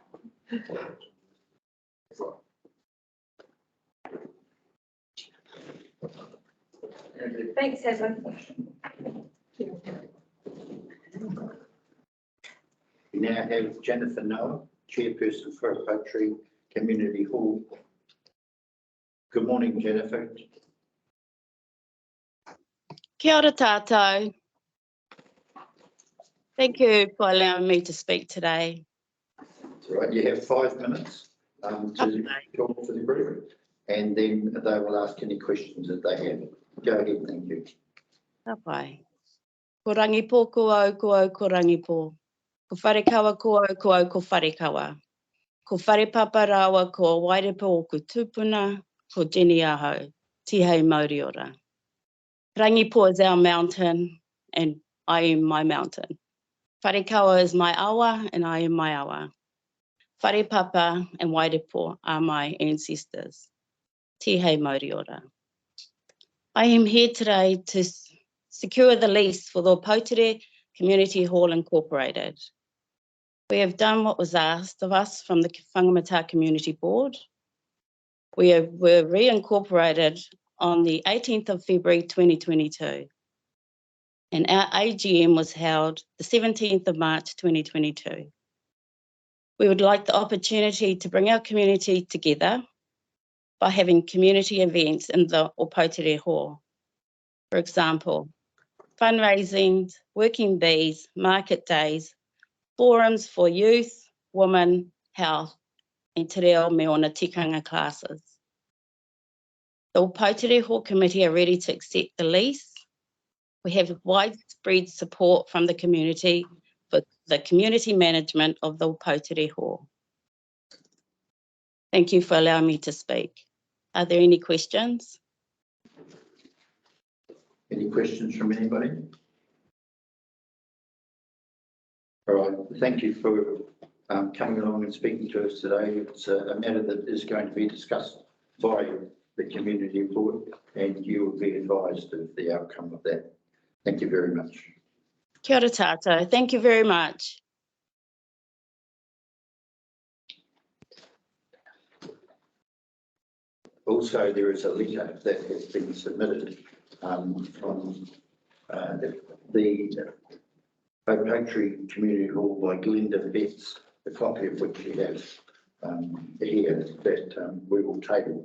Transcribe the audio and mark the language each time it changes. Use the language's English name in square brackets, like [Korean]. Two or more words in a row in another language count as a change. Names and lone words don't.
[English] Thanks, Heather. We now have Jennifer Noah, Chairperson for Poutere Community Hall. Good morning, Jennifer. [Māori] Kia ora tātou. [English] Thank you for allowing me to speak today. That's right. You have 5 minutes to talk to the group, and then they will ask any questions that they have. Go ahead, thank you. [Māori] Tāpai. Ko rangipo ko au, ko rangipo. Ko wharekawa ko au, ko wharekawa. Ko wharepapa rawa ko wairepo o ku tupuna, ko Jenny aho, tihei mauri ora. [English] Rangipo is our mountain, and I am my mountain. Wharekawa is my awa, and I am my awa. Wharepapa and wairepo are my ancestors. [Māori] Tihei mauri ora. [English] I am here today to secure the lease for the Poutere Community Hall Incorporated. We have done what was asked of us from the Whangamatā Community Board. We were reincorporated on the 18th of February 2022, and our AGM was held the 17th of March 2022. We would like the opportunity to bring our community together by having community events in the Poutere Hall. For example, fundraising, working bees, market days, forums for youth, women, health, and [Māori] te reo me ona tikanga [English] classes. The Poutere Hall Committee are ready to accept the lease. We have widespread support from the community for the community management of the Poutere Hall. Thank you for allowing me to speak. Are there any questions? Any questions from anybody? All right, thank you for coming along and speaking to us today. It's a matter that is going to be discussed by the community board, and you will be advised of the outcome of that. Thank you very much. [Māori] Kia ora tātou. [English] Thank you very much. Also, there is a letter that has been submitted from the Poutere Community Hall by Glenda Betts, a copy of which we have here that we will table.